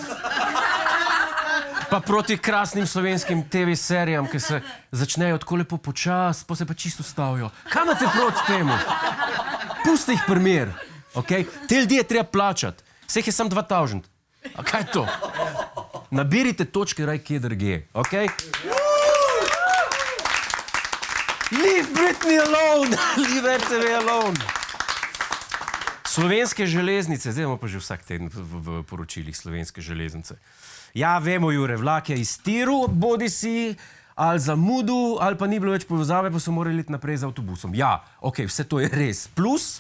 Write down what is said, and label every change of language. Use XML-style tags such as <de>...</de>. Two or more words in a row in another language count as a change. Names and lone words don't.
<sl>Pa proti krasnim slovenskim TV serijam, ki se začnejo tako lepo počas, pa se pa čisto stavijo. Kaj imate proti temu? Pusti jih primer, okej? Te ljudi je treba plačati. Vseh je samo 2000. A kaj je to? Nabirite točke raj kje drugje, okej?</sl> <en>Leave Britney alone! Leave RTV alone!</en> <sl>Slovenske železnice, zdaj imamo pa že vsak teden v poročilih Slovenske železnice. Ja, vemo, Jure, vlak je iztiril, bodi si ali zamudil, ali pa ni bilo več povezave, pa so morali iti naprej z avtobusom. Ja, okej, vse to je res. Plus?</sl>